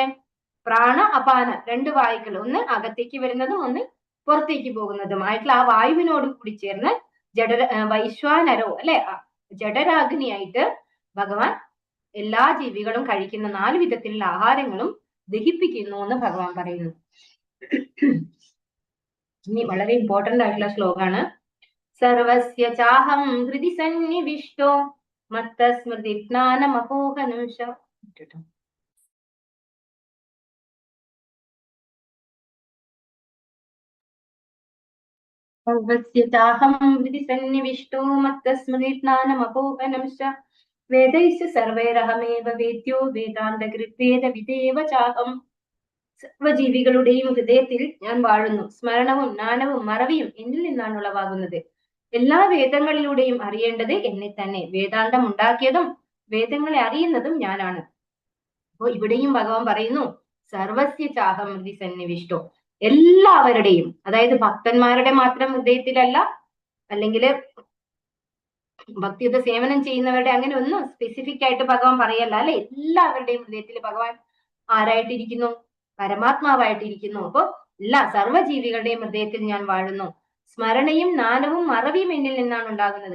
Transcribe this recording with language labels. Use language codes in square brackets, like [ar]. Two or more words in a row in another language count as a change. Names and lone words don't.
[ml] പ്രാണ അപാന 2 വായുക്കൾ, ഒന്ന് അകത്തേക്ക് വരുന്നതും ഒന്ന് പുറത്തേക്ക് പോകുന്നതുമായിട്ടുള്ള ആ വായുവിനോട് കൂടി ചേർന്ന് വൈശ്വാനരോ അല്ലെ, ജഡരാഗ്നിയായിട്ട് ഭഗവാൻ എല്ലാ ജീവികളും കഴിക്കുന്ന 4 വിധത്തിലുള്ള ആഹാരങ്ങളും ദഹിപ്പിക്കുന്നു എന്ന് ഭഗവാൻ പറയുന്നു. ഇനി വളരെ ഇമ്പോർട്ടന്റ് ആയിട്ടുള്ള ശ്ലോകാണ്. [sa] സർവസ്യ ചാഹം ഹൃദി സന്നിവിഷ്ടോ മത്തസ്മൃതി ജ്ഞാനമപോഹനം സർവസ്യ ചാഹം ഹൃദി സന്നിവിഷ്ടോ മത്തസ്മൃതി ജ്ഞാനമപോഹനം വേദൈശ്ച സർവൈരഹമേവ വേദ്യോ വേദാന്തകൃത്വേദ വിദേവ ചാഹം. [ml] സർവജീവികളുടെയും ഹൃദയത്തിൽ ഞാൻ വാഴുന്നു. സ്മരണവും ജ്ഞാനവും മറവിയും എന്നിൽ നിന്നാണ് ഉളവാകുന്നത്. എല്ലാ വേദങ്ങളിലൂടെയും അറിയേണ്ടത് എന്നെ തന്നെ. വേദാന്തം ഉണ്ടാക്കിയതും വേദങ്ങളെ അറിയുന്നതും ഞാനാണ്. അപ്പോ ഇവിടെയും ഭഗവാൻ പറയുന്നു [sa] സർവസ്യ ചാഹം ഹൃദി സന്നിവിഷ്ടോ, [ml] എല്ലാവരുടെയും, അതായത് ഭക്തന്മാരുടെ മാത്രം ഹൃദയത്തിലല്ല, അല്ലെങ്കിൽ ഭക്തിയുത സേവനം ചെയ്യുന്നവരുടെ അങ്ങനെ ഒന്നും സ്പെസിഫിക് ആയിട്ട് ഭഗവാൻ പറയല്ല അല്ലെ. എല്ലാവരുടെയും ഹൃദയത്തിൽ ഭഗവാൻ ആരായിട്ടിരിക്കുന്നു? പരമാത്മാവായിട്ടിരിക്കുന്നു. അപ്പൊ എല്ലാ സർവ്വജീവികളുടെയും ഹൃദയത്തിൽ ഞാൻ വാഴുന്നു. സ്മരണയും ജ്ഞാനവും മറവിയും എന്നിൽ നിന്നാണ് ഉണ്ടാകുന്നത്.